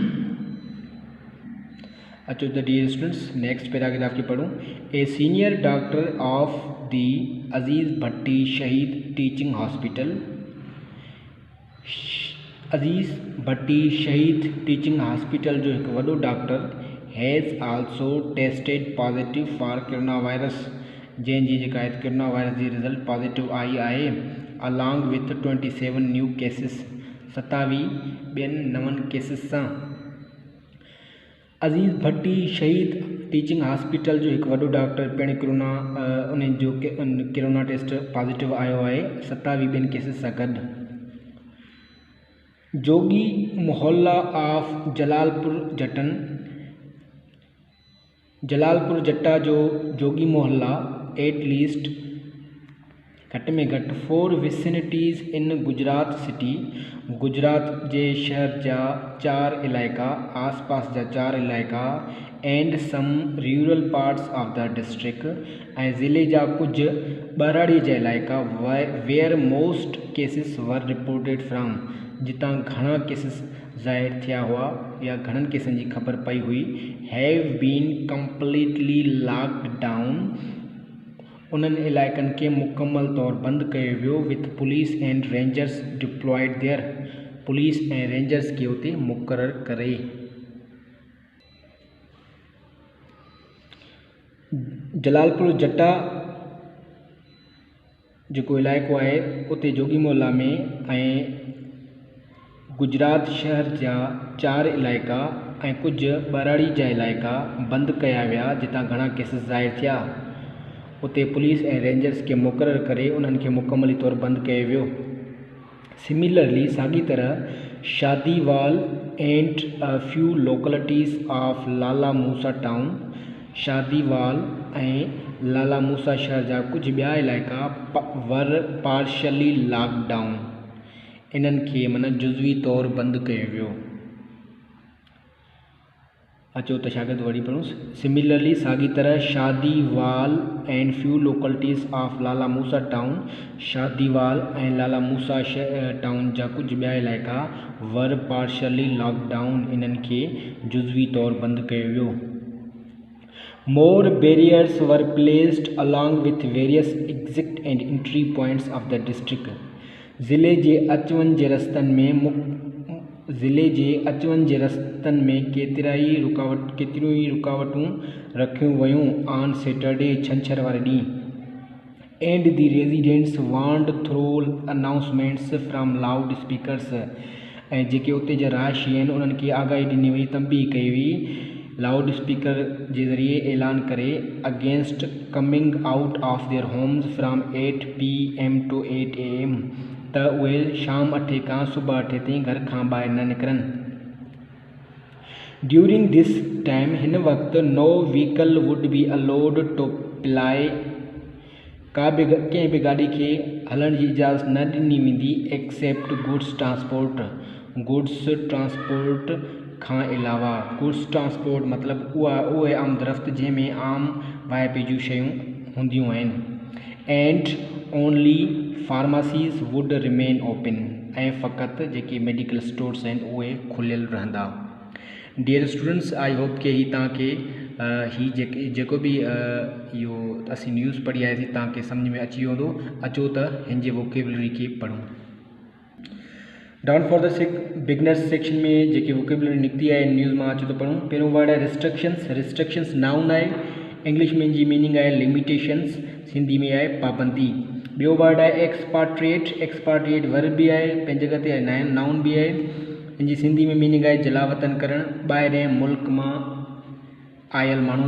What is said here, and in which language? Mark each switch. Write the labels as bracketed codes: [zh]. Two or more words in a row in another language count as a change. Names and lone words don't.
[sd] अचो त [en] dear students next paragraph [sd] खे पढ़ूं। [en] A senior doctor of the Aziz Bhatti Shaheed Teaching Hospital. [sd] अज़ीज़ भट्टी शहीद टीचिंग हॉस्पिटल जो हिकु वॾो डॉक्टर [en] has also tested positive for corona virus, [sd] जंहिंजी जेका कोरोना वायरस जी [en] result positive [sd] आई आहे। [en] along with 27 new cases, [sd] 27 ॿियनि नवनि केसिस सां। अज़ीज़ भट्टी शहीद टीचिंग हॉस्पिटल जो हिकु वॾो डॉक्टर पिण उन जो [en] corona test [sd] पॉजिटिव आयो आहे 27 ॿियनि केसिस सां गॾु। जोगी मोहल्ला ऑफ जलालपुर जट्टा जो जोगी मोहल्ला [en] at least [sd] घटि में घटि 4 विसिनिटीज़ [en] in Gujrat city, [sd] गुजरात जे शहर जा 4 इलाइक़ा, आसपास जा 4 इलाइक़ा [en] and some rural parts of the district [sd] ऐं ज़िले जा कुझु ॿाराड़ी जा इलाइक़ा [en] where most cases were reported from, [sd] जितां घणा केसिस ज़ाहिर थिया हुआ या घणनि केसनि जी ख़बर पई हुई। [en] have been completely locked down, [sd] उन्हनि इलाइक़नि खे मुकमल तौर बंदि कयो वियो। [en] with police and rangers deployed there, [sd] पुलिस ऐं रेंजर्स खे उते मुक़ररु करे। जलालपुर जट्टा जेको इलाइक़ो आहे उते जोगी मोहल्ला में ऐं गुजरात शहर जा 4 इलाइक़ा ऐं कुझु ॿाराड़ी जा इलाइक़ा बंदि कया विया, जितां घणा केसिस ज़ाहिर थिया। उते पुलिस ऐं रेंजर्स खे मुक़ररु करे उन्हनि खे मुकमली तौर बंदि कयो वियो। सिमिलरली साॻी तरह शादीवाल [en] and a few localities of Lala Musa town, [sd] शादीवाल ऐं लाला मूसा शहर जा कुझु ॿिया इलाइक़ा [en] were partially locked down, [sd] इन्हनि खे जुज़वी तौर बंदि कयो वियो। अचो त शागिर्द वरी पढ़ूं। सिमिलरली साॻी तरह शादीवाल [en] and few localities of Lala Musa town, [sd] शादीवाल ऐं लाला मूसा टाउन जा कुझु ॿिया इलाइक़ा [en] were partially lockdown, [sd] इन्हनि खे जुज़वी तौरु बंदि कयो वियो। [en] More barriers were placed along with various exit and entry points of the district. [sd] ज़िले जे अचवञ जे रस्तनि में केतिरियूं ई रुकावटूं रखियूं वयूं [en] on Saturday, [sd] छंछर वारे ॾींहुं। [en] and the residents warned through announcements from loud speakers, [sd] ऐं जेके उते जा रहायशी आहिनि उन्हनि खे आगाही ॾिनी वई, तंबी कई हुई [en] loud speaker [sd] जे ज़रिए ऐलान करे [en] against coming out of their homes from 8 PM to 8 AM, [sd] त उहे शाम 8 खां सुबुह 8 ताईं घर खां ॿाहिरि न निकिरनि। [en] during this time, [sd] हिन वक़्तु [en] no vehicle would be allowed to ply, [sd] कंहिं बि गाॾी खे हलण जी इजाज़त न ॾिनी वेंदी [en] except goods transport [sd] खां अलावा। [en] goods transport [sd] मतिलबु उहे आमदरफ़्त जंहिंमें आम वाइपे जूं शयूं हूंदियूं आहिनि। [en] and only pharmacies would remain open, [sd] ऐं फ़क़ति जेके [en] medical stores [sd] आहिनि उहे खुलियल रहंदा। [en] dear students, I hope [sd] कि ही तव्हांखे जेको बि इहो असीं न्यूज़ पढ़ी आयासीं तव्हांखे सम्झ में अची वेंदो। अचो त हिन जे वोकेबलरी खे पढ़ूं। [en] down for the beginners section [sd] में जेके वोकेबलरी निकिती आहे न्यूज़ मां अचो त पढ़ूं। पहिरियों वर्ड आहे रिस्ट्रिक्शंस। रिस्ट्रिक्शंस नाउन आहे, इंग्लिश में जी मीनिंग आहे लिमिटेशंस, सिंधी में आहे पाबंदी। ॿियो वर्ड आहे एक्सपाट्रिएट। एक्सपाट्रिएट वर्ब बि आहे, पंहिंजी जॻह ते आहे, नाउन बि आहे, इन जी सिंधी में मीनिंग आहे जलावतन करणु, ॿाहिरि मुल्क मां आयल माण्हू।